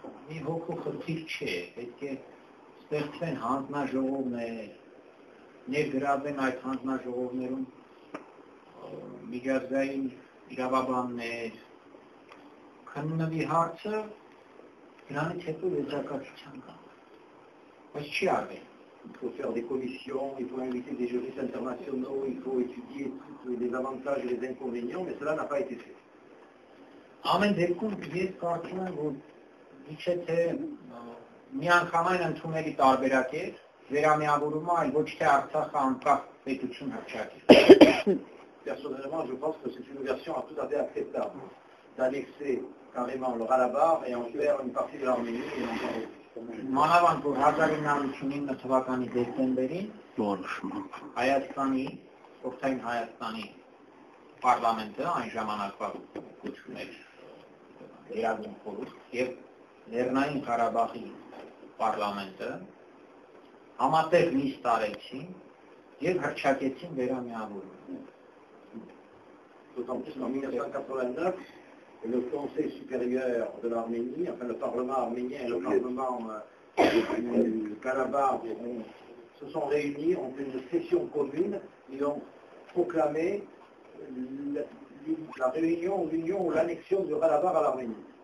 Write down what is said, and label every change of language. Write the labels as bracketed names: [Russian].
[Armenian] Մի հոգու խնդիր չէ, պետք է ստեղծվեն հանձնաժողովներ, ներգրավեն այդ հանձնաժողովներում միջազգային իրավաբաններ, քննվի հարցը, դրանից հետո եզրակացության կան։ [French] Il faut faire des commissions, il faut inviter des juristes internationaux, il faut étudier tous les avantages et les inconvénients, mais cela n'a pas été fait. [Armenian] Ամեն դեպքում ես կարծում եմ, որ իչե թե միանգամայն ընդունելի տարբերակ է, վերամիավորումը, այլ ոչ թե Արցախը անկախ պետություն հռչակի։ [French] Personnellement, je pense que c'est une version tout à fait acceptable d'annexer carrément le Karabakh et en faire une partie de l'Arménie et en faire [Armenian] Մանավանդ որ 1999 թվականի դեկտեմբերին Հայաստանի, Խորհրդային Հայաստանի պարլամենտը այն ժամանակվա կոչվում էր Երազում խորհուրդ եւ Լեռնային Ղարաբաղի պարլամենտը համատեղ նիստ արեցին եւ հռչակեցին վերամիավորումը։ [French] D'autant plus qu'en 1989, le Conseil supérieur de l'Arménie, enfin le Parlement arménien et le Parlement du Karabakh se sont réunis, ont fait une session commune et ont proclamé la réunion, l'union ou l'annexion du Karabakh à l'Arménie.